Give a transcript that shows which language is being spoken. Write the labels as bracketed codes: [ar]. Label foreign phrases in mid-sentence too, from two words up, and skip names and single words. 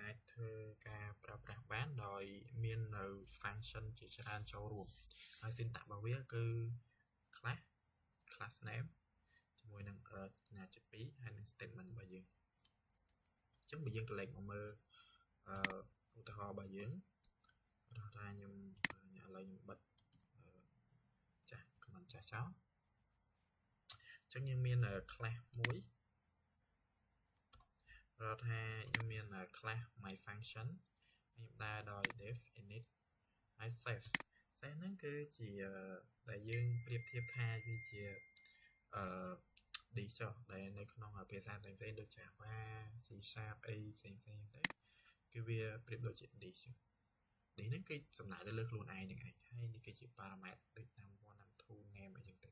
[km] អាចធ្វើការប្រើប្រាស់បានដោយមាននៅ function ជាច្រើនចូលរួមហើយ syntax របស់វាគឺ [en] class name [km] ជាមួយនឹងណាជា2ហើយនឹង statement របស់យើងអញ្ចឹងបើយើងកលេចមកមើលឧទាហរណ៍របស់យើងរកថាខ្ញុំឥឡូវខ្ញុំបិទចាស់ comment ចាស់ចោលអញ្ចឹងយើងមាន class មួយ រកថាខ្ញុំមាន [en] class my function [km] ខ្ញុំដើរដោយ def init ហើយ save ហ្នឹងគឺជាដែលយើងប្រៀបធៀបថាវាជាdict ដែលនៅក្នុងភាសាផ្សេងៗដូច Java C# អី ផ្សេងៗទៅគឺវាប្រៀបដូចជា dict ហ្នឹងគឺសំដៅទៅលើខ្លួនឯងហ្នឹងឯងហើយនេះគឺជា parameter ដូច num1 num2 name អីចឹងទៅ